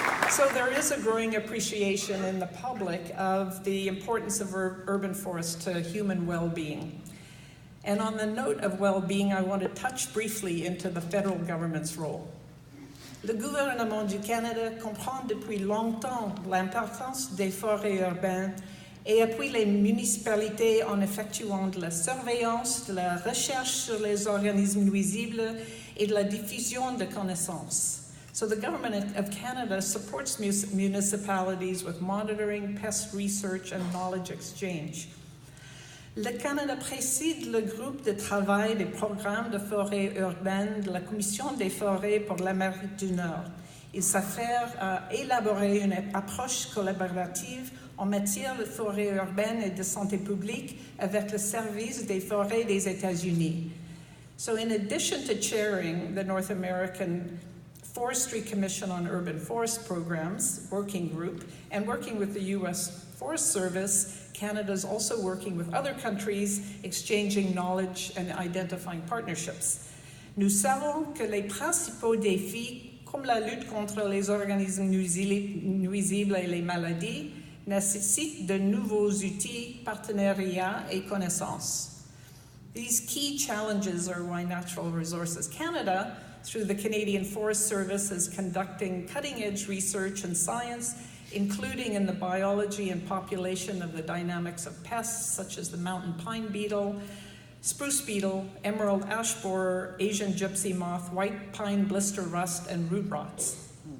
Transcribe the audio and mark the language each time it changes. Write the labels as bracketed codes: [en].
[en] So there is a growing appreciation in the public of the importance of urban forests to human well-being. And on the note of well-being, I want to touch briefly into the federal government's role. [fr] Le gouvernement du Canada comprend depuis longtemps l'importance des forêts urbaines et appuie les municipalités en effectuant de la surveillance, de la recherche sur les organismes nuisibles et de la diffusion de connaissances. [en] So the Government of Canada supports municipalities with monitoring, pest research, and knowledge exchange. [fr] Le Canada préside le groupe de travail des programmes de forêts urbaines de la Commission des forêts pour l'Amérique du Nord. Il s'affaire à élaborer une approche collaborative en matière de forêts urbaines et de santé publique avec le Service des forêts des États-Unis. [en] So in addition to chairing the North American Forestry Commission on Urban Forest Programs working group and working with the U.S. Forest Service, Canada is also working with other countries, exchanging knowledge and identifying partnerships. [fr] Nous savons que les principaux défis, comme la lutte contre les organismes nuisibles et les maladies, nécessitent de nouveaux outils, partenariats et connaissances. [en] These key challenges are why Natural Resources Canada, through the Canadian Forest Service, is conducting cutting-edge research and science, including in the biology and population of the dynamics of pests such as the mountain pine beetle, spruce beetle, emerald ash borer, Asian gypsy moth, white pine blister rust, and root rots.